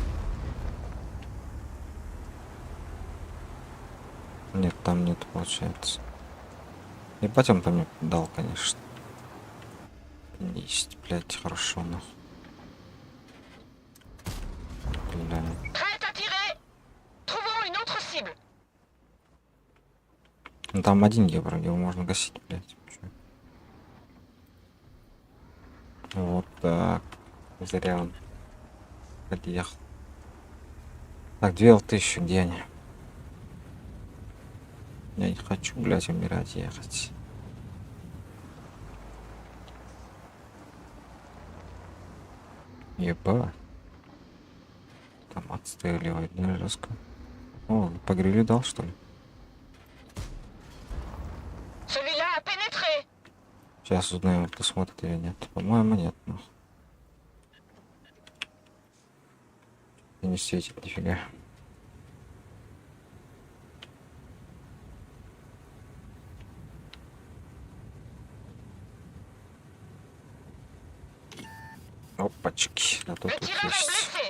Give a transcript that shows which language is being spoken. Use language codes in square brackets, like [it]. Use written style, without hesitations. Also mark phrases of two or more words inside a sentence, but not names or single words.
[ru] Нет, там нет, получается. Ебать, он там мне дал, конечно. Есть, блядь, хорошо, нахуй. Бля. [fr] Prête à tirer. Trouvons une autre cible. [ru] Ну там один евро, его можно гасить, блядь. Чё? Вот так. Зря он подъехал. Так, 2000, где они? Я не хочу, блядь, умирать, ехать. Еба. Там отстреливает, да, жестко. О, по грилю дал, что ли? [fr] Celui-là a pénétré. [ru] Сейчас узнаем, кто смотрит или нет. По-моему, нет, ну. И не светит нифига. Опачки, а тут [fr] Le [ru] тут [fr] tireur est [ru] есть. [fr] blessé.